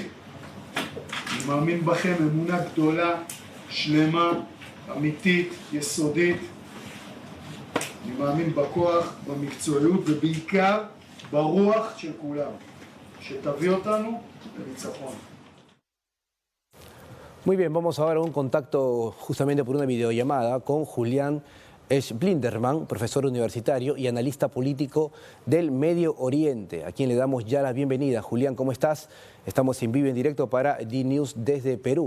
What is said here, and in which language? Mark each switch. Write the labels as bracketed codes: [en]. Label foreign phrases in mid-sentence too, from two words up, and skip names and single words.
[he] אני מאמין בכם אמונה גדולה, שלמה, אמיתית, יסודית. אני מאמין בכוח, במקצועיות ובעיקר ברוח של כולם, שתביא אותנו לניצחון. [es] Muy bien, vamos ahora a un contacto justamente por una videollamada con Julián Blinderman, profesor universitario y analista político del Medio Oriente, a quien le damos ya la bienvenida. Julián, ¿cómo estás? Estamos en vivo en directo para DNews desde Perú.